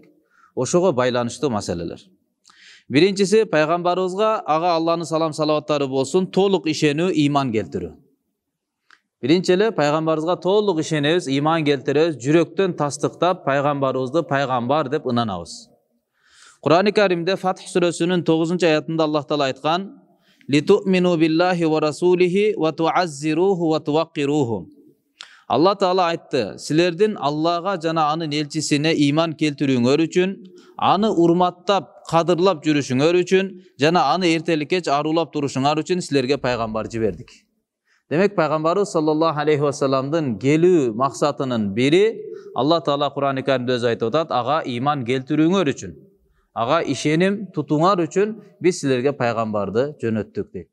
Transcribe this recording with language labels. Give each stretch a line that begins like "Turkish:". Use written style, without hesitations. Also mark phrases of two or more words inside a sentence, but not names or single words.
Kyrgyz: Ошого байланыштуу маселелер. Биринчиси, пайгамбарыбызга ага Алланын салам салаваттары болсун, толук ишенүү, иман келтирүү. Биринчи эле пайгамбарыбызга толук ишенебиз, иман келтиребиз, жүрөктөн тастыктап пайгамбарыбызды пайгамбар деп ынанабыз. Кур'ан-ы Каримде Фатх сүрөсүнүн 9-аятында Аллах Таала айткан:
Arabic: "لتؤمنوا بالله ورسوله وتعزروه وتوقروه".
Kyrgyz: Алла Таала айтты: "Силердин Аллага жана анын элчисине иман келтирүүңөр үчүн, аны урматтап, кадырлап жүрүшүңөр үчүн жана аны эртелик кеч арулап турушуңар үчүн силерге пайгамбар жибердик". Демек пайгамбарыбыз
Arabic: صلى الله عليه وسلم
Kyrgyz: келүү максатынын бири Алла Таала Кур'ан-ы Каримде өзү айтып атат: "Ага иман келтирүүңөр үчүн, ага ишеним тутуңар үчүн биз силерге пайгамбарды жөнөттүк" дейт.